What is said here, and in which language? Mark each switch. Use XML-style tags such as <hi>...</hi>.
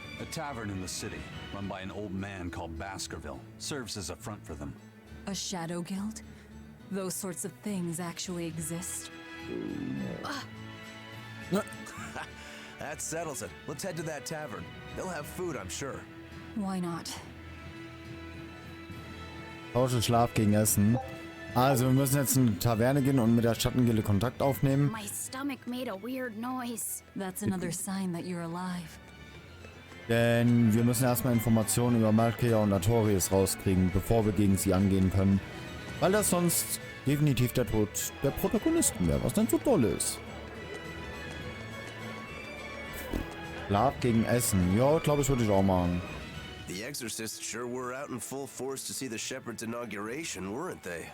<en>A tavern in the city, run by an old man called Baskerville, serves as a front for them. A shadow guild? Those sorts of things actually exist? That settles it. Let's head to that tavern. They'll have food, I'm sure. Why not?</en> <de>Tausche Schlaf gegen Essen. Also, wir müssen jetzt in die Taverne gehen und mit der Schattengilde Kontakt aufnehmen.</de> <en>My stomach made a weird noise. That's another sign that you're alive.</en> <de>Denn wir müssen erstmal Informationen über Melchior und Atorius rauskriegen, bevor wir gegen sie angehen können. Weil das sonst definitiv der Tod der Protagonisten wäre, was dann so toll ist. Schlaf gegen Essen. Ja, glaube ich, würde ich auch machen.</de> <en>The exorcists sure were out in full force to see the shepherd's inauguration, weren't they?</en>